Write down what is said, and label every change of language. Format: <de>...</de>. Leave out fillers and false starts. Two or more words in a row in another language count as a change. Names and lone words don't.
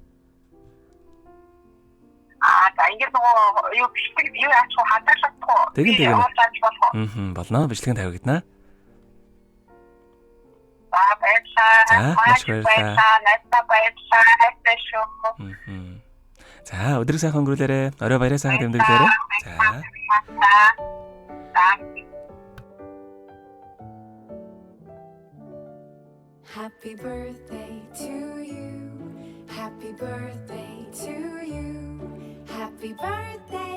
<mn>Ингээд нөгөө юу бичлэг юу яач хадгалахгүй. Тэгээд болно. Бичлэгийн тавигдана. Маш баярлалаа. За өдрийг сайхан өнгөрүүлээрэ. Орой баяраа сайхан тэмдэглээрэ. За.</mn> <en>Happy birthday to you. Happy birthday to you. Happy birthday.</en>